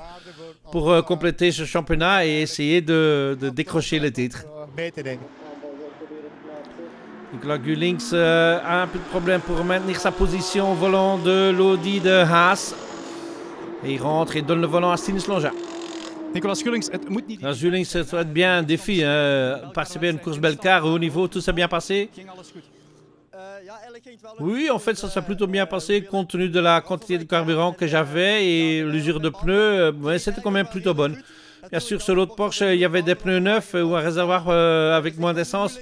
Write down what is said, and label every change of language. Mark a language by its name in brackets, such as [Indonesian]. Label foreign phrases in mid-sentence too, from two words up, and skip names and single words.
[French] Pour compléter ce championnat et essayer de décrocher le titre. Nicolas Gullings a un peu de problème pour maintenir sa position au volant de l'Audi de Haas. Et il rentre et donne le volant à Stine Slonja. [Dutch] Nicolas Gullings, het moet niet. [French] Gullings, ça doit être bien un défi. Participer à une course Belcar au haut niveau, tout s'est bien passé. Oui, en fait, ça s'est plutôt bien passé compte tenu de la quantité de carburant que j'avais et l'usure de pneus. C'était quand même plutôt bonne. Bien sûr, sur l'autre Porsche, il y avait des pneus neufs ou un réservoir avec moins d'essence.